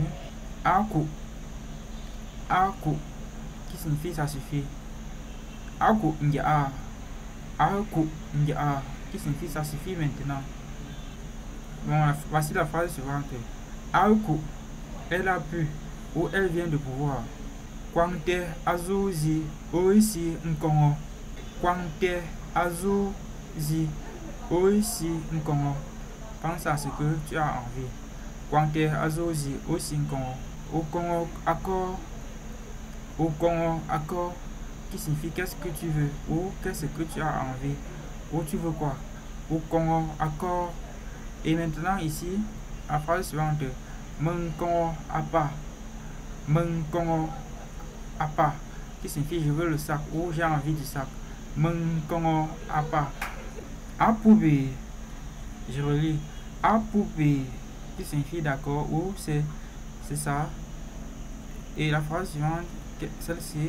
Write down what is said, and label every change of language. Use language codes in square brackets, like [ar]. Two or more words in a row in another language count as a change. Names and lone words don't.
[ewo] Aku. Aku. [fr] Qui signifie ça suffit. [ewo] Aku nja. Aku nja. [fr] Qui signifie ça suffit maintenant. Bon, voici la phrase suivante. Aku, elle a pu ou elle vient de pouvoir. [ewo] Kwangte azuzi oisi nkongo. Kwangte azuzi oisi nkongo. [fr] Pense à ce que tu as envie. [ewo] Kwangte azuzi oisi nkongo. Okongo accord. Okongo accord. [fr] Qui signifie qu'est-ce que tu veux ou qu'est-ce que tu as envie ou tu veux quoi. [ewo] Okongo accord. [fr] Et maintenant ici, la phrase suivante. [ewo] Menkongo apa. Menkongo apa, [fr] qui signifie je veux le sac ou j'ai envie du sac. [ewo] Menkongo apa. Apube, [fr] je relis. Apube, qui signifie d'accord ou c'est ça. Et la phrase suivante, celle-ci.